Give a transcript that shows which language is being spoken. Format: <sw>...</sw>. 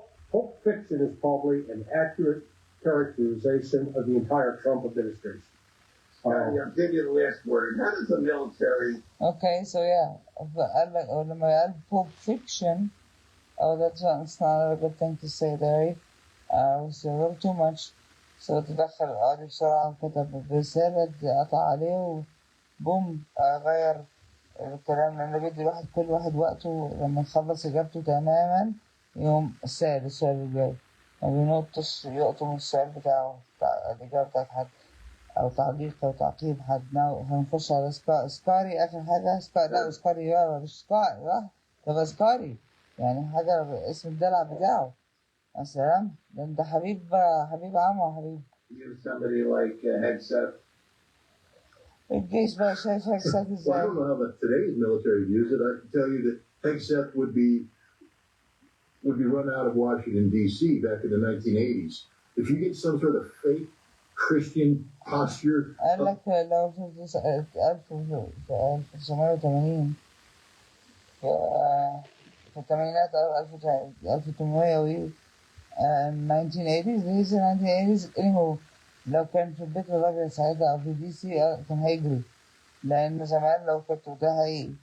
<en>Pulp Fiction is probably an accurate characterization of the entire Trump administration. I'll give you the last word. How does the military? Okay, so yeah,</en> <ar>قال لك لما قال</ar> <en>Pulp Fiction, that's it's not a good thing to say there. was a little too much. So</en> <ar>تدخل القاضي بسرعة وكتب رسالة قطع عليه وبوم غير الكلام، لأنه بيدي كل واحد وقته لما يخلص إجابته تماما يوم سأل السؤال الجاي. ما بينطش يقطم السؤال بتاعه الإجابة بتاعت حد أو تعليق أو تعقيب حد. هنخش على سكاري آخر حاجة. لا سكاري مش سكاري ده سكاري يعني حاجة اسم الدلع بتاعه. يا سلام، ده انت حبيب عمو حبيب.</ar> <en>Somebody like Hegseth.</en> <ar>الجيش بقى شايف</ar> <en>Hegseth</en> <ar>ازاي؟</ar> <en>Well, I don't know how today's military views it. I can tell you that Hegseth would be run out of Washington D.C. back in the 1980s. If you get some sort of fake Christian posture.</en> <ar>قال لك لو في 1980 في الثمانينات أو 1800 1980s هي</ar> <en>1980s anywho.</en> <ar>لو كان في البيت الأبيض ساعتها أو في دي سي كان هيجري، لأن زمان لو كنت ده حقيقي.</ar>